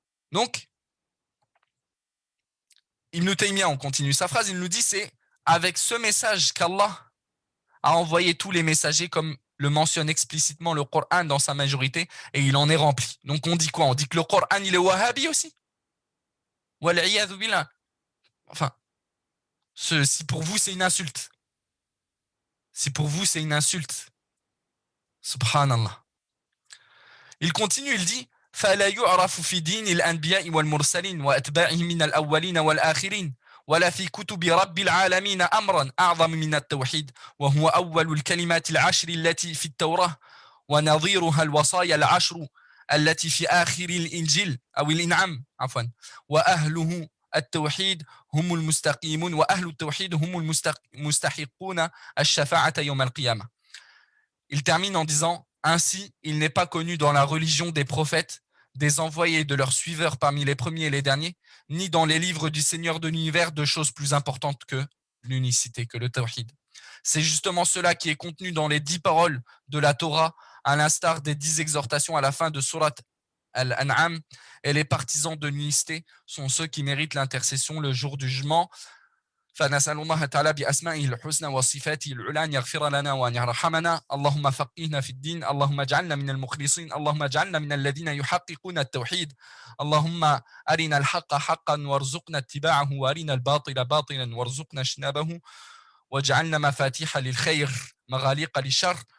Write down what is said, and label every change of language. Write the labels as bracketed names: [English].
[French] Donc, Ibn Taymiyyah, on continue sa phrase, il nous dit, c'est avec ce message qu'Allah a envoyé tous les messagers, comme le mentionne explicitement le Coran dans sa majorité, et il en est rempli. Donc on dit quoi? On dit que le Coran, il est wahhabi aussi? Wal'iyadhu billah. Enfin, si pour vous c'est une insulte. Si pour vous c'est une insulte. Subhanallah. Il continue, il dit [Arabic] فلا يعرف في دين الأنبياء والمرسلين وأتباعهم من الأولين والآخرين ولا في كتب رب العالمين أمرا أعظم من التوحيد وهو أول الكلمات العشر التي في التوراة ونظيرها الوصايا العشر التي في آخر الإنجيل أو الإنعام عفوا وأهله التوحيد هم المستقيمون وأهل التوحيد هم المستحقون الشفاعة يوم القيامة. [French] Il termine en disant ainsi, il n'est pas connu dans la religion des prophètes, des envoyés de leurs suiveurs parmi les premiers et les derniers, ni dans les livres du Seigneur de l'univers de choses plus importantes que l'unicité, que le tawhid. C'est justement cela qui est contenu dans les 10 paroles de la Torah, à l'instar des 10 exhortations à la fin de Surat Al-An'am. Et les partisans de l'unicité sont ceux qui méritent l'intercession le jour du jugement. [Arabic] فنسأل الله تعالى بأسمائه الحسنى وصفاته العلى أن يغفر لنا وأن يرحمنا. اللهم فقهنا في الدين، اللهم اجعلنا من المخلصين، اللهم اجعلنا من الذين يحققون التوحيد، اللهم أرنا الحق حقا وارزقنا اتباعه وأرنا الباطل باطلا وارزقنا اجتنابه واجعلنا مفاتيح للخير مغاليق للشر.